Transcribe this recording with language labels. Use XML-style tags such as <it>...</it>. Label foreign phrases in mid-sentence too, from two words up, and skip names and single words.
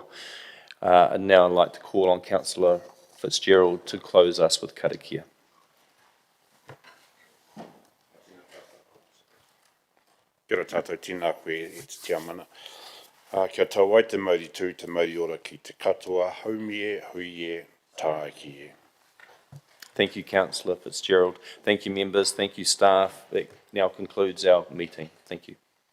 <en>And now I'd like to call on Councillor Fitzgerald to close us with karakia.</en> <mi>Kia ora tātou tēnā koe e te tiamana. Kia tau ai te mauri tū, te mauri ora ki te katoa, haumie, huie, tāki e.</mi> <en>Thank you, Councillor Fitzgerald. Thank you, members. Thank you, staff. That now concludes our meeting. Thank you.</en>